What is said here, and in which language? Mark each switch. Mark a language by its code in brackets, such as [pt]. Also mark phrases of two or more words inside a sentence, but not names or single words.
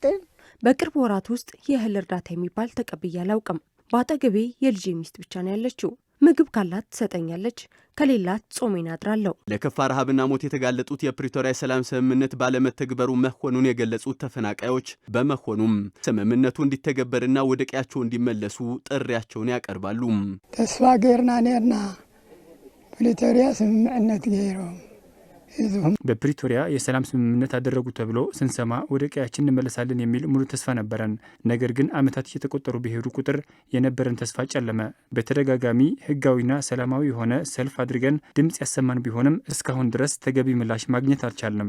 [am] በቅርብ ወራት ውስጥ የእህል እርዳታ የሚባል ተቀብዬ አላውቅም። በአጠገቤ የልጄ ሚስት ብቻ ነው ያለችው። ምግብ ካላት ትሰጠኛለች፣ ከሌላት ጾሜን አድራለሁ። ለከፋ ረሃብና ሞት የተጋለጡት የፕሪቶሪያ ሰላም ስምምነት ባለመተግበሩ መሆኑን የገለጹት ተፈናቃዮች በመሆኑም ስምምነቱ እንዲተገበርና ወደ ቀያቸው እንዲመለሱ ጥሪያቸውን ያቀርባሉ። [ti] ተስፋ ገርና ነርና ፕሪቶሪያ ስምምነት ገይሮም [am] በፕሪቶሪያ የሰላም ስምምነት አደረጉ ተብሎ ስንሰማ ወደ ቀያችን እንመለሳለን የሚል ሙሉ ተስፋ ነበረን። ነገር ግን ዓመታት እየተቆጠሩ በሄዱ ቁጥር የነበረን ተስፋ ጨለመ። በተደጋጋሚ ህጋዊና ሰላማዊ የሆነ ሰልፍ አድርገን ድምጽ ያሰማን ቢሆንም እስካሁን ድረስ ተገቢ ምላሽ ማግኘት አልቻልንም።